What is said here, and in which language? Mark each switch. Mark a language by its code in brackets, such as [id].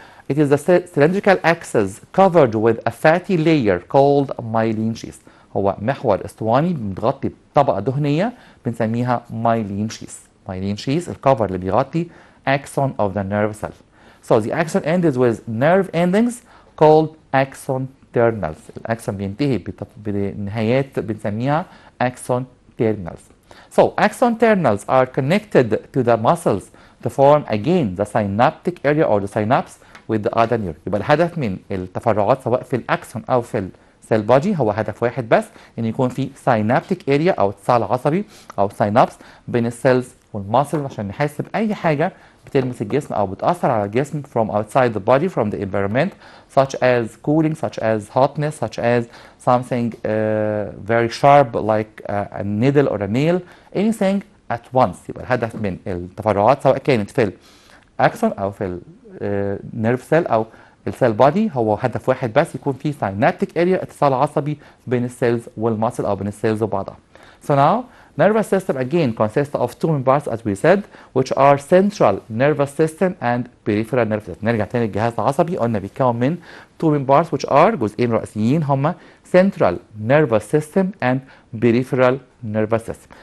[en] It is the cylindrical axis covered with a fatty layer called myelin sheath. [ar] هو محور اسطواني متغطي بطبقة دهنية بنسميها myelin sheath. [en] Myelin sheath [ar] الكفر اللي بيغطي [en] axon of the nerve cell. So the axon ends with nerve endings called axon terminals. [ar] الأكسون بينتهي بنهايات بنسميها axon terminals. [en] So axon terminals are connected to the muscles to form again the synaptic area or the synapse with the other neuron. [ar] يبقى الهدف من التفرعات سواء في الأكسون أو في السيل بادي هو هدف واحد بس، إن يكون في synaptic area أو اتصال عصبي أو synapse بين السيلز والماسل عشان نحس بأي حاجة بتلمس الجسم أو بتأثر على الجسم [en] from outside the body, from the environment, such as cooling, such as hotness, such as something very sharp like a needle or a nail, anything at once. [ar] يبقى الهدف من التفرعات سواء كانت في الأكسون أو في النيرف سيل أو السيل بادي هو هدف واحد بس، يكون في synaptic area اتصال عصبي بين السيلز والماسل أو بين السيلز وبعضها. [en] So now nervous system again consists of two main parts as we said, which are central nervous system and peripheral nervous system. [ar] نرجع تاني الجهاز العصبي قلنا بيتكون من [en] two main parts which are [ar] جزئين رئيسيين هما central nervous system and peripheral nervous system.